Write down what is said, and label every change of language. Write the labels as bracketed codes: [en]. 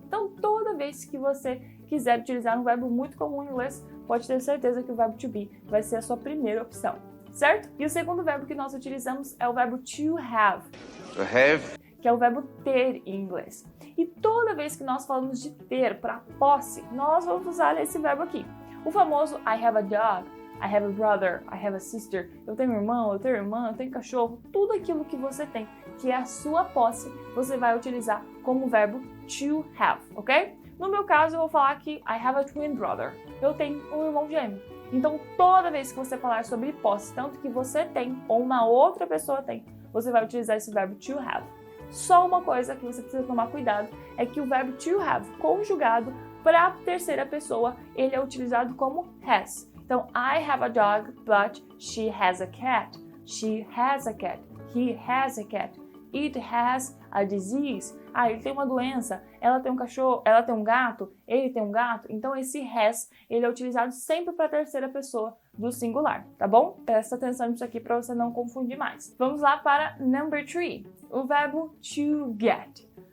[pt] Então, toda vez que você quiser utilizar um verbo muito comum em inglês, pode ter certeza que o verbo to be vai ser a sua primeira opção. Certo? E o segundo verbo que nós utilizamos é o verbo to have. [en] To have. [pt] Que é o verbo ter em inglês. E toda vez que nós falamos de ter para posse, nós vamos usar esse verbo aqui. O famoso [en] I have a dog, I have a brother, I have a sister. [pt] Eu tenho irmão, eu tenho irmã, eu tenho cachorro. Tudo aquilo que você tem, que é a sua posse, você vai utilizar como verbo to have, ok? No meu caso, eu vou falar que [en] I have a twin brother. [pt] Eu tenho um irmão gêmeo. Então, toda vez que você falar sobre posse, tanto que você tem ou uma outra pessoa tem, você vai utilizar esse verbo to have. Só uma coisa que você precisa tomar cuidado é que o verbo to have conjugado para a terceira pessoa, ele é utilizado como has. Então, [en] I have a dog, but she has a cat. She has a cat. He has a cat. It has a disease. [pt] Ah, ele tem uma doença, ela tem um cachorro, ela tem um gato, ele tem um gato. Então esse has, ele é utilizado sempre para a terceira pessoa do singular, tá bom? Presta atenção nisso aqui para você não confundir mais. Vamos lá para number 3, o verbo to get.